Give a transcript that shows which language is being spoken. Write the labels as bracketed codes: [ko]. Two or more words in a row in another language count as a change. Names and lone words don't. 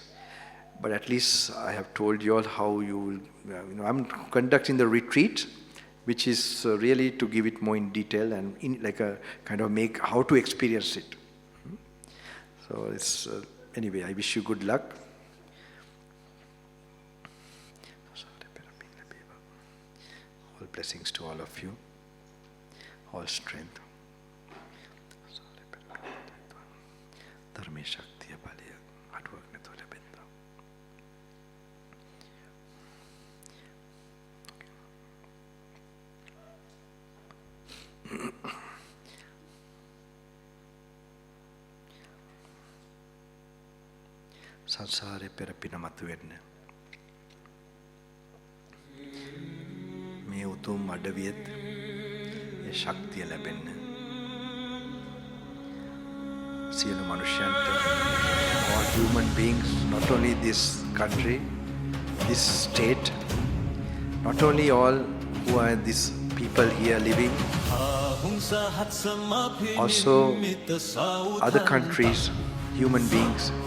[en] But at least I have told you all how you will, I'm conducting the retreat, which is really to give it more in detail and like a kind of how to experience it. So anyway, I wish you good luck. All blessings to all of you. All strength. Dharme shaktiya balya aduak natuva labetva. [si] සංසාරේ පෙරපින මතුවෙන්න මේ උතුම් උතුම් අඩවියෙත් ඒ ශක්තිය ලැබෙන්න සියලු මනුෂ්‍යයන්ට, [en] all human beings, not only this country, this state, not only all who are these people here living, also other countries, human beings.